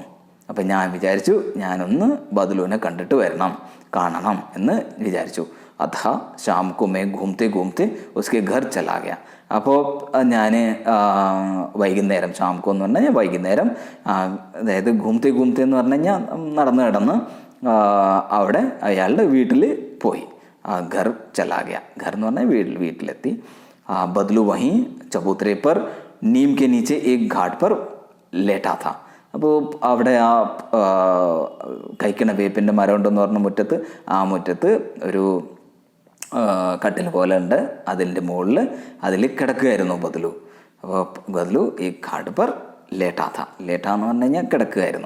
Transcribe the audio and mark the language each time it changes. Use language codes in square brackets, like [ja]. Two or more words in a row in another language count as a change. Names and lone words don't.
[ml] അപ്പം ഞാൻ വിചാരിച്ചു ഞാനൊന്ന് ബദലുവിനെ കണ്ടിട്ട് കാണണം എന്ന് വിചാരിച്ചു. [hi] अथा शाम को मैं घूमते उसके घर चला गया. [ml] അപ്പോൾ ഞാൻ വൈകുന്നേരം, ശാംകോ എന്ന് പറഞ്ഞു കഴിഞ്ഞാൽ വൈകുന്നേരം, അതായത് ഘൂമത്തെ എന്ന് പറഞ്ഞു കഴിഞ്ഞാൽ നടന്ന് അവിടെ അയാളുടെ വീട്ടിൽ പോയി. [hi] घर चला गया. [ml] घर എന്ന് പറഞ്ഞാൽ വീട്ടിലെത്തി. [hi] बदलू वहीं चबूतरे पर नीम के नीचे एक घाट पर लेटा था. [ml] അപ്പോൾ അവിടെ ആ കൈക്കണ വേപ്പിൻ്റെ മരം ഉണ്ടെന്ന് പറഞ്ഞ മുറ്റത്ത് ഒരു കട്ടിൽ പോലെ ഉണ്ട്. അതിൻ്റെ മുകളിൽ അതിൽ കിടക്കുകയായിരുന്നു ബദലു. അപ്പോൾ ബദലു ഈ [hi] घाट पर लेटा [ml] എന്ന് പറഞ്ഞു കഴിഞ്ഞാൽ കിടക്കുകയായിരുന്നു.